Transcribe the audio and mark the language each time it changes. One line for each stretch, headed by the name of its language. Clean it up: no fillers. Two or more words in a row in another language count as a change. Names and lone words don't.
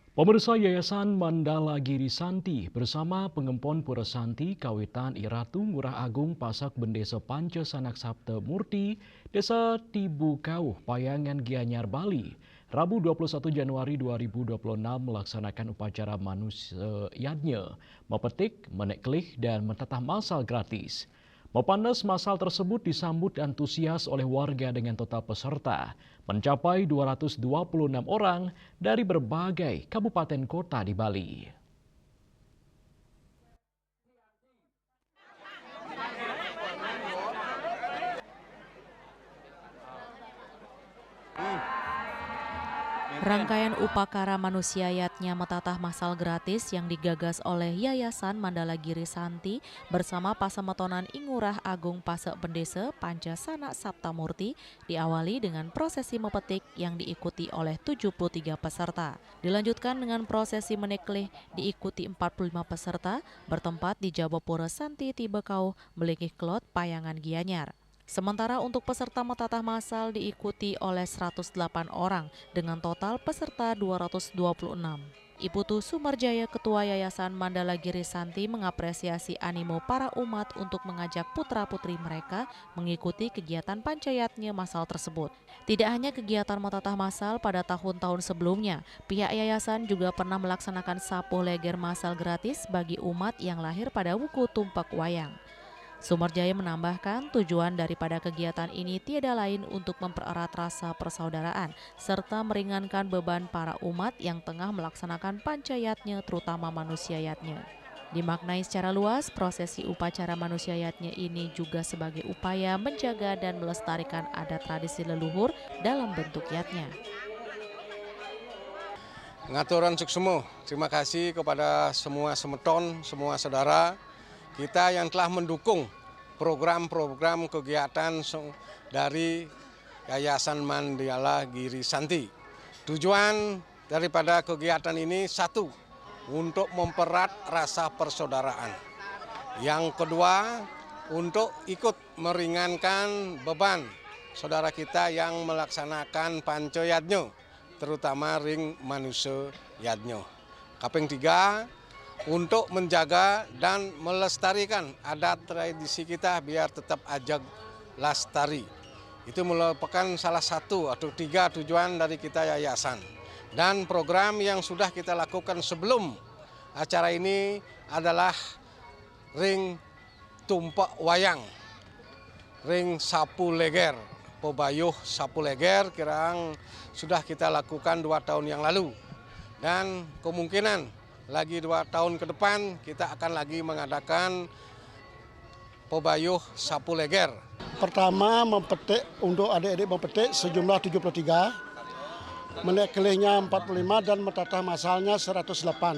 Indonesian: Pemirsa Yayasan Mandala Giri Santi bersama Pengempon Pura Santi Kawitan Iratu Ngurah Agung Pasak Bendesa Panca Sanak Sabta Murti Desa Tibukauh Payangan Gianyar Bali Rabu 21 Januari 2026 melaksanakan upacara manusia yadnya mepetik, meneklih dan mentatah masal gratis. Mepanas masal tersebut disambut antusias oleh warga dengan total peserta mencapai 226 orang dari berbagai kabupaten kota di Bali. Rangkaian upacara manusia yatnya metatah masal gratis yang digagas oleh Yayasan Mandala Giri Santi bersama Pasemetonan Ingurah Agung Pasek Bendesa Panca Sanak Sabta Murti diawali dengan prosesi mepetik yang diikuti oleh 73 peserta. Dilanjutkan dengan prosesi meneklih diikuti 45 peserta bertempat di Jabapura Santi Tibekau Melingkih Klot Payangan Gianyar. Sementara untuk peserta metatah masal diikuti oleh 108 orang dengan total peserta 226. Iputu Sumarjaya Ketua Yayasan Mandala Giri Santi mengapresiasi animo para umat untuk mengajak putra-putri mereka mengikuti kegiatan pancayatnya masal tersebut. Tidak hanya kegiatan metatah masal pada tahun-tahun sebelumnya, pihak yayasan juga pernah melaksanakan sapuh leger masal gratis bagi umat yang lahir pada wuku tumpak wayang. Sumarjaya menambahkan tujuan daripada kegiatan ini tiada lain untuk mempererat rasa persaudaraan serta meringankan beban para umat yang tengah melaksanakan pancayatnya terutama manusia yatnya. Dimaknai secara luas, prosesi upacara manusia yatnya ini juga sebagai upaya menjaga dan melestarikan adat tradisi leluhur dalam bentuk yatnya.
Balinese: Ngaturan suksemo,
Indonesian: terima kasih kepada semua semeton, semua saudara kita yang telah mendukung program-program kegiatan dari Yayasan Mandala Giri Santi. Tujuan daripada kegiatan ini satu, untuk mempererat rasa persaudaraan. Yang kedua, untuk ikut meringankan beban saudara kita yang melaksanakan panco yadnyo, terutama
Balinese: ring manusia yadnyo. Kaping tiga,
Indonesian: untuk menjaga dan melestarikan adat tradisi kita biar tetap ajak lestari. Itu merupakan salah satu atau tiga tujuan dari kita yayasan. Dan program yang sudah kita lakukan sebelum acara ini adalah
Balinese: ring tumpak wayang, ring sapu leger, pebayuh sapu leger kirang
Indonesian: sudah kita lakukan 2 tahun yang lalu. Dan kemungkinan lagi 2 tahun ke depan kita akan lagi mengadakan pebayuh sapu leger. Pertama mempetik untuk adik-adik mempetik sejumlah 73, meneklihnya 45 dan metatah masalnya 108.